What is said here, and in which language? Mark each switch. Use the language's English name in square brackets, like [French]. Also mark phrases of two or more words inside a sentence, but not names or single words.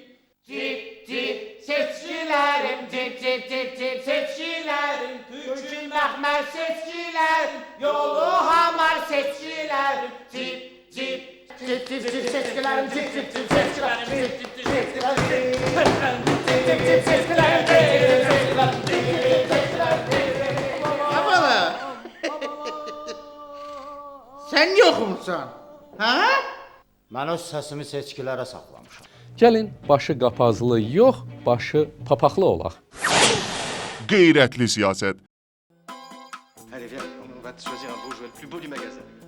[Azerbaijani] Cib, cib, seçkilərim, cib, cib, cib, cib, seçkilərim, Türk'ün məxmər seçkilərim, yolu hamar seçkilərim, cib, cib, cib, cib, cib, seçkilərim, cib, cib, cib, seçkilərim, cib, cib, cib, seçkilərim, cib, cib, cib, seçkilərim, cib, cib, seçkilərim. Abala, sən yoxmursan, hə? Mən öz səsimi seçkilərə saxlamışam. Gəlin başı qapazlı yox, başı papaqlı olaq. Qeyrətli siyasət. [French] Allez, viens, on va te choisir un beau jouet, le plus beau du magasin.